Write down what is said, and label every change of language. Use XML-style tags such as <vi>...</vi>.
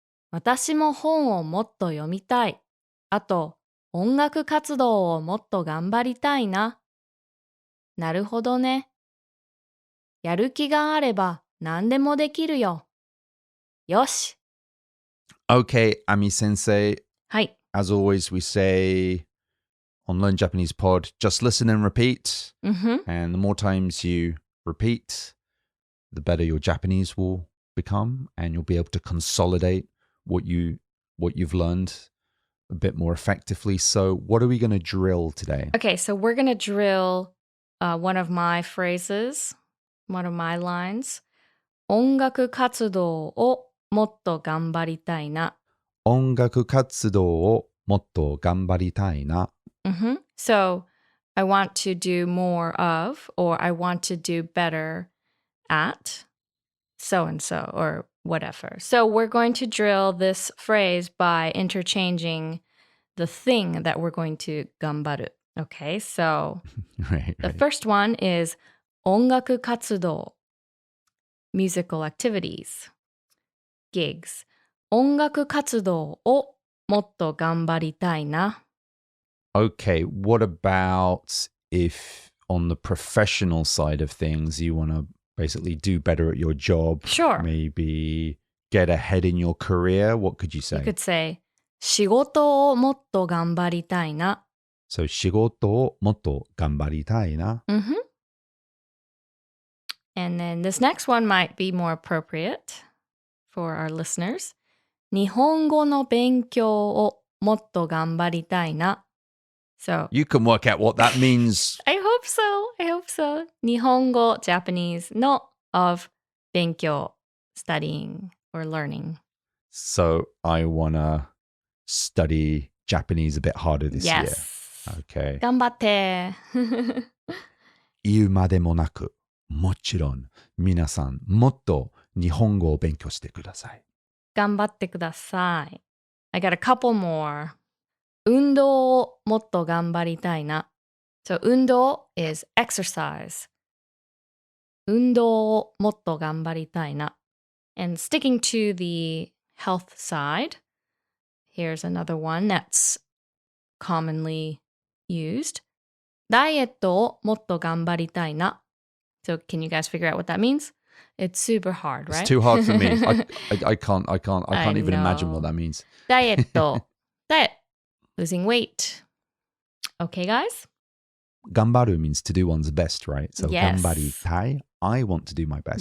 <ja>私も本をもっと読みたい。あと、音楽活動をもっと頑張りたいな。なるほどね。やる気があれば何でもできるよ。よし。</ja> <en>Okay, Ami Sensei.</en> <ja>はい。</ja> <en>As always, we say on Learn Japanese Pod, just listen and repeat. And the more times you repeat, the better your Japanese will become, and you'll be able to consolidate what you've learned a bit more effectively. So what are we going to drill today? Okay, so we're going to drill one of my phrases, one of my lines.</en> <ja>音楽活動をもっと頑張りたいな。音楽活動をもっと頑張りたいな。</ja> <en>So, I want to do more of, or I want to do better at so-and-so, or whatever. So, we're going to drill this phrase by interchanging the thing that we're going to 頑張る. Okay, so right. The first one is 音楽活動. musical activities, gigs.</en> <ja>音楽活動をもっと頑張りたいな。</ja> <en>Okay, what about if on the professional side of things, you want to basically do better at your job? Sure. Maybe get ahead in your career? What could you say?</en> <ja>You could say 仕事をもっと頑張りたいな。 So, 仕事をもっと頑張りたいな。 Mm-hmm.</ja> <en>And then this next one might be more appropriate for our listeners.</en> <ja>日本語の勉強をもっと頑張りたいな。</ja> <en>So, You can work out what that means. I hope so. I hope so. 日本語 Japanese の of 勉強 studying or learning. So, I want to study Japanese a bit harder this year. Yes. Okay.</en> <ja>頑張って。言うまでもなく、もちろん皆さんもっと日本語を勉強してください。頑張ってください。 I got a couple more. 運動をもっと頑張りたいな。</ja> <en>So 運動 is exercise.</en> <ja>運動をもっと頑張りたいな。</ja> <en>And sticking to the health side, here's another one that's commonly used.</en> <ja>ダイエットをもっと頑張りたいな。</ja> <en>So can you guys figure out what that means? It's super hard, right? It's too hard for me. I can't even imagine know. what that means. ダイエット。Diet. Losing weight. Okay, guys? 頑張る means to do one's best, right? So Yes. 頑張りたい.I want to do my best.</en>